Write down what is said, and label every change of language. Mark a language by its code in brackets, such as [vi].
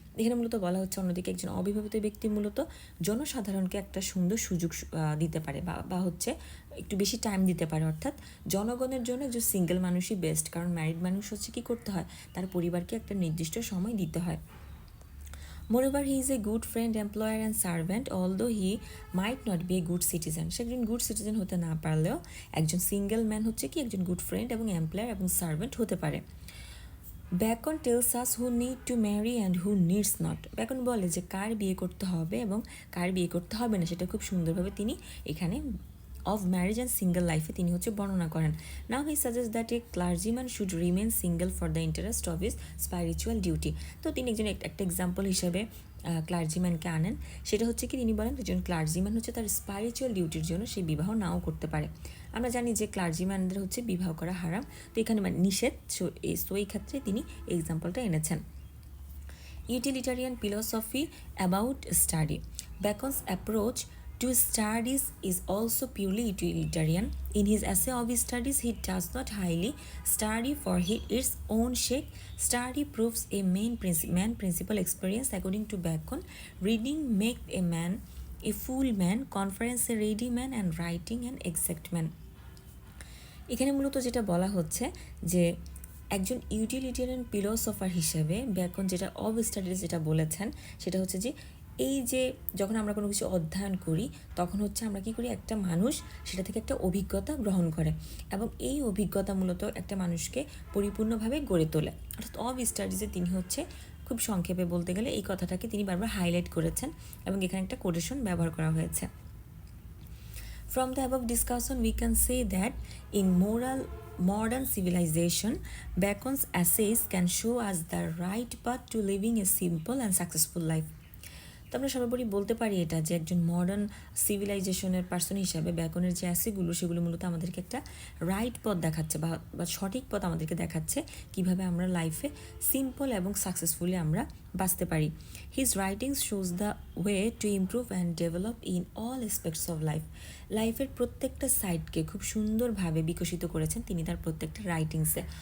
[bn] এখানে মূলত বলা হচ্ছে অন্যদিকে একজন অবিবাহিত ব্যক্তি মূলত জনসাধারণকে একটা সুন্দর সুযোগ দিতে পারে বা হচ্ছে একটু বেশি টাইম দিতে পারে, অর্থাৎ জনগণের জন্য একজন সিঙ্গেল মানুষই বেস্ট, কারণ ম্যারিড মানুষ হচ্ছে কী করতে হয়, তার পরিবারকে একটা নির্দিষ্ট সময় দিতে হয়। [en] Moreover, he is a good friend, employer and servant, although he might not be a good citizen. [bn] সে একজন গুড সিটিজেন হতে না পারলেও একজন সিঙ্গেল ম্যান হচ্ছে কি একজন গুড ফ্রেন্ড এবং এমপ্লয়ার এবং সার্ভেন্ট হতে পারে। [en] Bacon tells us who need to marry and who needs not. [bn] Bacon বলে যে কার বিয়ে করতে হবে এবং কার বিয়ে করতে হবে না, সেটা খুব সুন্দরভাবে তিনি এখানে অফ ম্যারেজ অ্যান্ড সিঙ্গেল লাইফে তিনি হচ্ছে বর্ণনা করেন। [en] Now he suggest that a clergyman should remain single for the interest of his spiritual duty. [bn] তো তিনি একজন একটা এক্সাম্পল হিসেবে ক্লার্জিম্যানকে আনেন, সেটা হচ্ছে কি তিনি বলেন একজন ক্লার্জিম্যান হচ্ছে তার স্পিরিচুয়াল ডিউটির জন্য সে বিবাহ নাও করতে পারে। আমরা জানি যে ক্লার্জিম্যানদের হচ্ছে বিবাহ করা হারাম, তো এখানে মানে নিষেধ, সো এই ক্ষেত্রে তিনি এক্সাম্পলটা এনেছেন। [en] Utilitarian philosophy about study. Bacon's approach to studies is also purely utilitarian. In his essay of his studies, he does not highly study for its own sake. Study proves a man principal experience. According to Bacon, reading makes a man a full man, conference a ready man, and writing an exact man. [bn] এখানে মূলত যেটা বলা হচ্ছে যে একজন utilitarian philosopher হিসেবে bacon যেটা of studies যেটা বলেছেন সেটা হচ্ছে যে এই যে যখন আমরা কোনো কিছু অধ্যয়ন করি তখন হচ্ছে আমরা কী করি, একটা মানুষ সেটা থেকে একটা অভিজ্ঞতা গ্রহণ করে, এবং এই অভিজ্ঞতা মূলত একটা মানুষকে পরিপূর্ণভাবে গড়ে তোলে। অর্থাৎ অব স্টাডিজে তিনি হচ্ছে খুব সংক্ষেপে বলতে গেলে এই কথাটাকে তিনি বারবার হাইলাইট করেছেন, এবং এখানে একটা কোটেশন ব্যবহার করা হয়েছে। [en] From the above discussion, we can say that in modern civilization, Bacon's essays can show us the right path to living a simple and successful life. [bn] তো আমরা সর্বোপরি বলতে পারি এটা যে একজন মডার্ন সিভিলাইজেশনের পার্সন হিসাবে ব্যাকনের যে অ্যাসেগুলো সেগুলো মূলত আমাদেরকে একটা রাইট পথ দেখাচ্ছে বা সঠিক পথ আমাদেরকে দেখাচ্ছে কিভাবে আমরা লাইফে সিম্পল এবং সাকসেসফুলি আমরা বাঁচতে পারি। [en] his writings shows the way to improve and develop in all aspects of লাইফের [bn] প্রত্যেকটা সাইডকে খুব সুন্দরভাবে বিকশিত করেছেন তিনি তার প্রত্যেকটা রাইটিংসে।